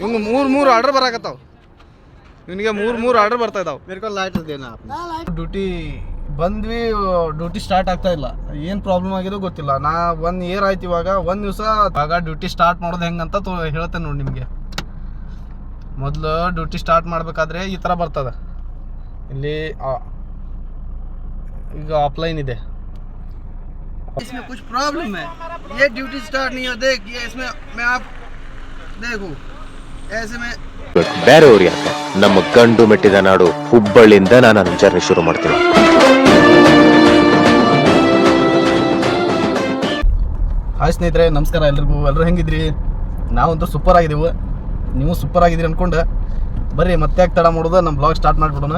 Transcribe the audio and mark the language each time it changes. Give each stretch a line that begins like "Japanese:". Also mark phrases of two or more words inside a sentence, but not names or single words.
Kannada: ಇವಂಗೆ ಮೂರು ಆರ್ಡರ್ ಬರಾಕತ್ತಾವ. ನಿನಗೆ ಮೂರು ಆರ್ಡರ್ ಬರ್ತಾ ಇದಾವೆ.
Hindi: मेरे को लाइट देना आपने.
Kannada: ಡ್ಯೂಟಿ ಬಂದ್ವಿ, ಡ್ಯೂಟಿ ಸ್ಟಾರ್ಟ್ ಆಗ್ತಾ ಇಲ್ಲ. ಏನು ಪ್ರಾಬ್ಲಮ್ ಆಗಿದೋ ಗೊತ್ತಿಲ್ಲ. ನಾ 1 ಇಯರ್ ಆಯ್ತು ಇವಾಗ. 1 ದಿವಸ ಆಗ ಡ್ಯೂಟಿ ಸ್ಟಾರ್ಟ್ ಮಾಡೋದು ಹೆಂಗಂತ ಹೇಳ್ತೇನೆ ನೋಡಿ ನಿಮಗೆ. ಮೊದಲು ಡ್ಯೂಟಿ ಸ್ಟಾರ್ಟ್ ಮಾಡಬೇಕಾದ್ರೆ ಈ ಥರ ಬರ್ತದೆ. ಇಲ್ಲಿ ಈಗ ಆಫ್ಲೈನ್ ಇದೆ.
Hindi: इसमें कुछ प्रॉब्लम है. ये ड्यूटी स्टार्ट नहीं हो. देख ये इसमें मैं आप देखो ऐसे में
Kannada: ಬೇರೆಯವ್ರು ಯಾಕೆ ನಮ್ಮ ಗಂಡು ಮೆಟ್ಟಿದ ನಾಡು ಹುಬ್ಬಳ್ಳಿಯಿಂದ ನಾನು ಜರ್ನಿ ಶುರು ಮಾಡ್ತೀನಿ. ಹಾಯ್ ಸ್ನೇಹಿತರೆ, ನಮಸ್ಕಾರ ಎಲ್ರಿಗೂ. ಎಲ್ಲರೂ ಹೆಂಗಿದ್ರಿ? ನಾವಂತೂ ಸೂಪರ್ ಆಗಿದ್ದೀವಿ. ನೀವು ಸೂಪರ್ ಆಗಿದ್ದೀರಿ ಅಂದ್ಕೊಂಡು ಬರ್ರಿ ಮತ್ತೆ ಯಾಕೆ ತಡ ಮಾಡೋದು, ನಮ್ಮ ಬ್ಲಾಗ್ ಸ್ಟಾರ್ಟ್ ಮಾಡಿಬಿಡೋಣ.